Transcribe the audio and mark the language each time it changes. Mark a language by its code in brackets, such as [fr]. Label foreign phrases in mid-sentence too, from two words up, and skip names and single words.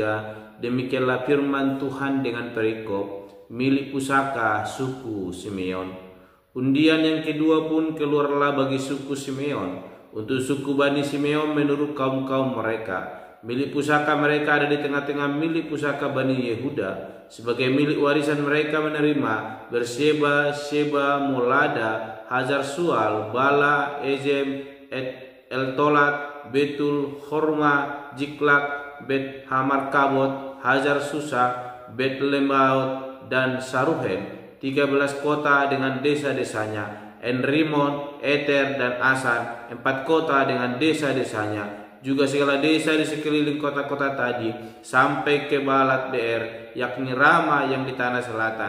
[id] Demikianlah firman Tuhan dengan perikop milik pusaka suku Simeon. Undian yang kedua pun keluarlah bagi suku Simeon. Untuk suku Bani Simeon menurut kaum-kaum mereka. Milik pusaka mereka ada di tengah-tengah milik pusaka Bani Yehuda. Sebagai milik warisan mereka menerima Berseba, Sheba, Molada, Hazar Sual, Bala, Ezem, Eltolat, Betul, Horma, Jiklak, Bet Hamar Kabot, Hazar Susa, Bet Lembaut, dan Saruhen, 13 kota dengan desa-desanya, Enrimon, Eter, dan Asan, 4 kota dengan desa-desanya, juga segala desa di sekeliling kota-kota tadi, sampai ke Balat Beer, yakni Rama yang di tanah selatan.